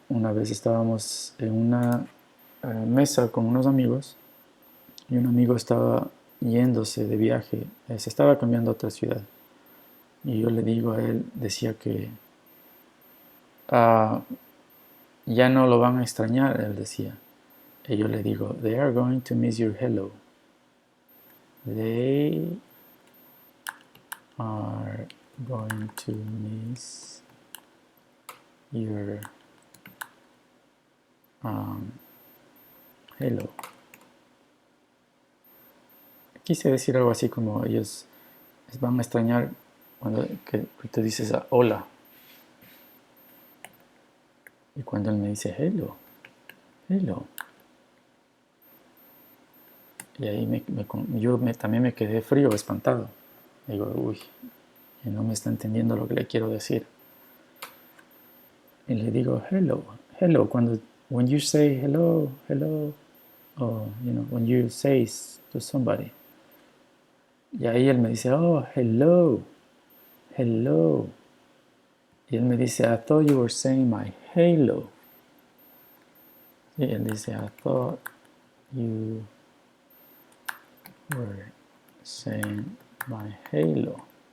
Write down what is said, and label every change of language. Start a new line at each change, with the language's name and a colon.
Spanish: Una vez estábamos en una mesa con unos amigos y un amigo estaba yéndose de viaje, se estaba cambiando a otra ciudad. Y yo le digo a él, decía que ya no lo van a extrañar, él decía. Y yo le digo,
English: they are going to miss your hello. They are going to miss your hello.
Spanish: Quise decir algo así como ellos van a extrañar cuando que tú dices hola. Y cuando él me dice
English: hello, hello.
Spanish: Y ahí yo también me quedé frío, espantado. Digo, uy, y no me está entendiendo lo que le quiero decir. Y le digo,
English: hello, hello. When you say hello, hello, or, when you say to somebody.
Spanish: Y ahí él me dice,
English: oh, hello, hello.
Spanish: Y él me dice,
English: I thought you were saying my halo.
Spanish: Y él dice,
English: I thought you were saying my halo.